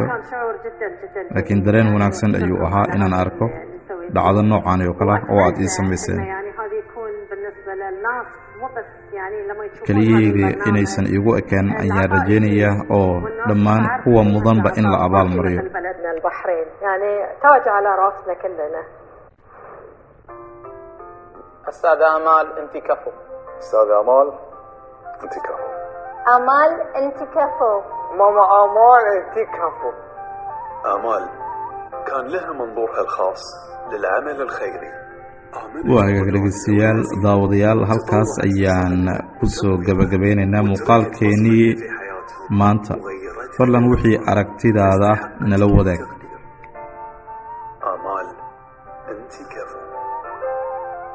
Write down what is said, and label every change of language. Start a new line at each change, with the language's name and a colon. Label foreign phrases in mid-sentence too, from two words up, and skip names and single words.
Somali: laakiin dareen wanaagsan ayuu ahaa inaan arko dhacdo noocan oo kale oo aad ii samayseen. keliyeyga inaysan igu ekaan ayaan rajaynayaa oo dhammaan kuwa mudanba in la abaal mariyo.
Arabic: أستاذ آمال أنت كفو. أستاذ آمال، أنت كفو. آمال أنت كفو. ماما آمال أنت كفو. آمال كان لها منظورها الخاص للعمل الخيري.
Somali: waagaag dhegeystayaal, daawadayaal, halkaas ayaan ku soo gabagabeynaynaa muuqaalkeenii maanta. fadlan wixii aragtidaada nala wadaag.
Arabic: آمال أنت كفو.